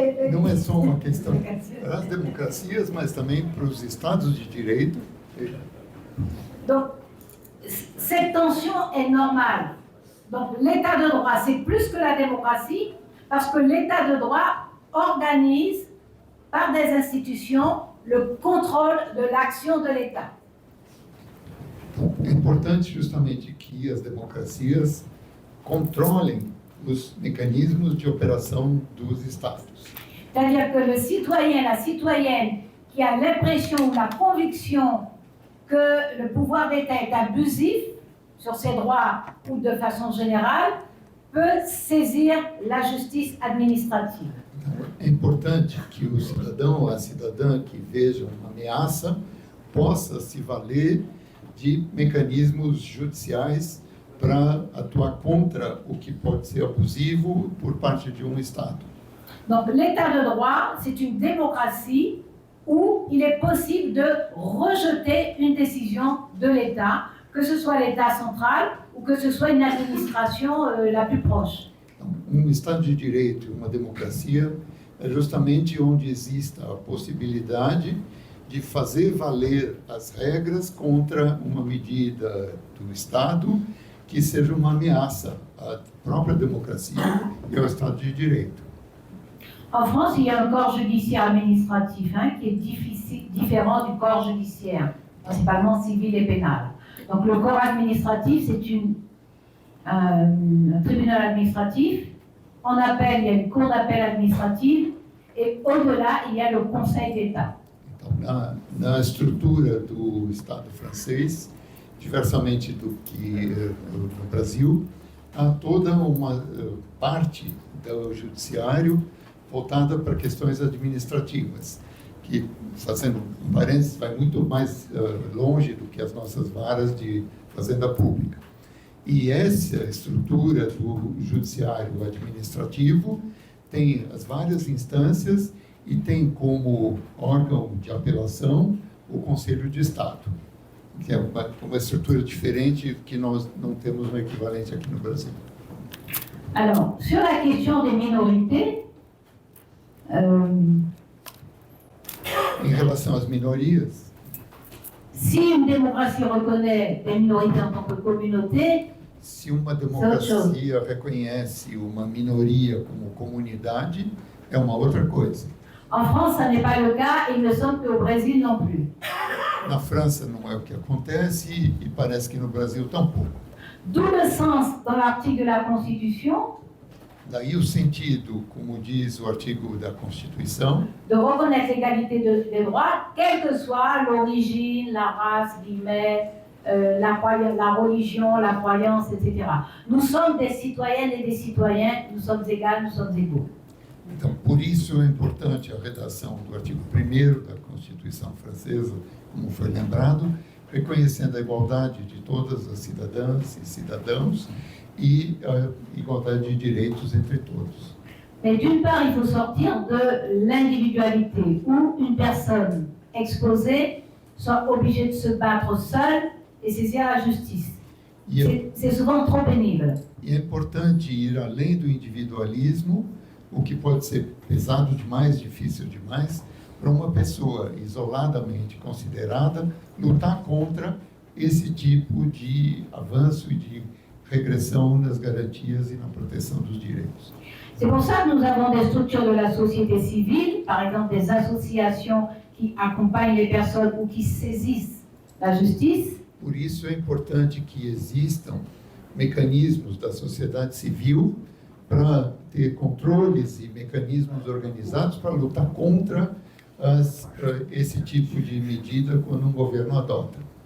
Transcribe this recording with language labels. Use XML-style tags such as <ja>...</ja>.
<pt>Não é só uma questão para as democracias, mas também para os Estados de Direito.</pt> <fr>Donc, cette tension est normale. Donc, l'État de droit, c'est plus que la démocratie, parce que l'État de droit organise, par des institutions, le contrôle de l'action de l'État.</fr> <pt>É importante justamente que as democracias controlem os mecanismos de operação dos Estados.</pt> <fr>C'est-à-dire que le citoyen, la citoyenne qui a l'impression ou la conviction que le pouvoir d'État est abusif sur ses droits ou de façon générale, peut saisir la justice administrative.</fr> <pt>Então, é importante que o cidadão ou a cidadã que veja uma ameaça possa se valer de mecanismos judiciais para atuar contra o que pode ser abusivo por parte de um Estado.</pt> <fr>Donc l'État de droit, c'est une démocratie où il est possible de rejeter une décision de l'État, que ce soit l'État central ou que ce soit une administration la plus proche.</fr> <pt>Um Estado de Direito, uma democracia, é justamente onde exista a possibilidade de fazer valer as regras contra uma medida do Estado que seja uma ameaça à própria democracia e ao Estado de Direito.</pt> <fr>En France, il y a un corps judiciaire administratif qui est différent du corps judiciaire, principalement civil et pénal. Donc le corps administratif, c'est un tribunal administratif. En appel, il y a une cour d'appel administrative. Et au-delà, il y a le Conseil d'État.</fr> <pt>Então, na estrutura do Estado francês, diversamente do que no Brasil, há toda uma parte do judiciário voltada para questões administrativas, que, fazendo um parênteses, vai muito mais longe do que as nossas varas de fazenda pública. E essa estrutura do judiciário administrativo tem as várias instâncias e tem como órgão de apelação o Conselho de Estado, que é uma estrutura diferente que nós não temos um equivalente aqui no Brasil.</pt> <fr>Alors, sur la question des minorités,</fr> <pt>Em relação às minorias,</pt> <fr>si une démocratie reconnaît des minorités en tant que communauté,</fr> <pt>se uma democracia reconhece uma minoria como comunidade, é uma outra coisa.</pt> <fr>en France, ça n'est pas le cas, et il me semble qu'au Brésil non plus.</fr> <pt>Na França não é o que acontece e parece que no Brasil tampouco.</pt> <fr>D'où le sens dans l'article de la Constitution</fr> <pt>Daí o sentido, como diz o artigo da Constituição,</pt> <fr>de reconnaître l'égalité des droits, quelle que soit l'origine, la race, la religion, la croyance, etc. Nous sommes des citoyennes et des citoyens, nous sommes égales, nous sommes égaux.</fr> <pt>então, por isso é importante a redação do artigo 1º da Constituição francesa, como foi lembrado, reconhecendo a igualdade de todas as cidadãs e cidadãos e a igualdade de direitos entre todos.</pt> <fr>Mais d'une part, il faut sortir de l'individualité où une personne exposée soit obligée de se battre seule et saisir la justice. C'est souvent trop pénible.</fr> <pt>E é importante ir além do individualismo, o que pode ser pesado demais, difícil demais, para uma pessoa isoladamente considerada lutar contra esse tipo de avanço e de regressão nas garantias e na proteção dos direitos.</pt> <fr>C'est pour ça que nous avons des structures de la société civile, par exemple des associations qui accompagnent les personnes ou qui saisissent la justice.</fr> <pt>Por isso é importante que existam mecanismos da sociedade civil para ter controles e mecanismos organizados para lutar contra esse tipo de medida quando um governo adota.</pt>